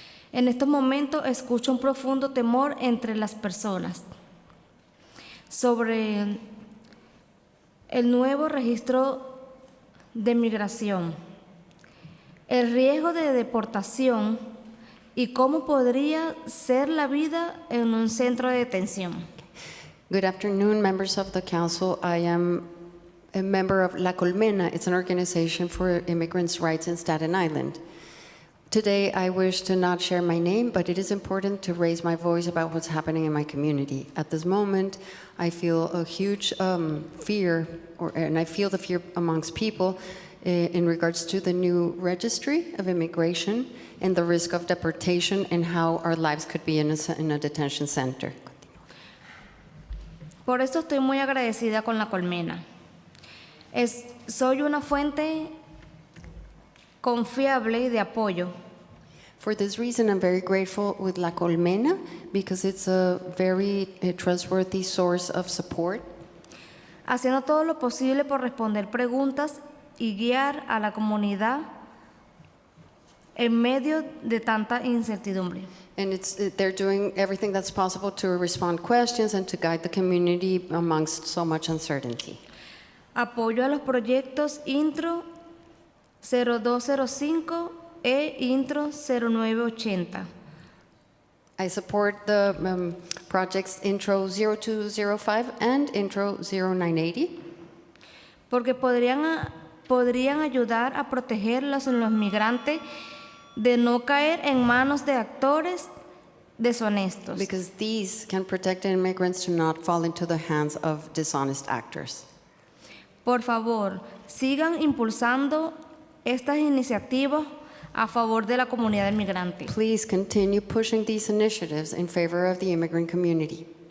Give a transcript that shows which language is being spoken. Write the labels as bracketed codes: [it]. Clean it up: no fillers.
[es] En estos momentos escucho un profundo temor entre las personas sobre el nuevo registro de migración, el riesgo de deportación y cómo podría ser la vida en un centro de detención. [en] Good afternoon, members of the council. I am a member of La Colmena. It's an organization for immigrants' rights in Staten Island. Today, I wish to not share my name, but it is important to raise my voice about what's happening in my community. At this moment, I feel a huge fear, and I feel the fear amongst people in regards to the new registry of immigration and the risk of deportation and how our lives could be in a detention center. [es] Por eso estoy muy agradecida con La Colmena. Soy una fuente confiable de apoyo. [en] For this reason, I'm very grateful with La Colmena because it's a very trustworthy source of support. [es] Haciendo todo lo posible por responder preguntas y guiar a la comunidad en medio de tanta incertidumbre. [en] And they're doing everything that's possible to respond questions and to guide the community amongst so much uncertainty. [es] Apoyo a los proyectos Intro 0205 e Intro 0980. [en] I support the projects Intro 0205 and Intro 0980. [es] Porque podrían ayudar a proteger a los migrantes de no caer en manos de actores deshonestos. [en] Because these can protect immigrants to not fall into the hands of dishonest actors. [es] Por favor, sigan impulsando estas iniciativas a favor de la comunidad inmigrante. [en] Please continue pushing these initiatives in favor of the immigrant community.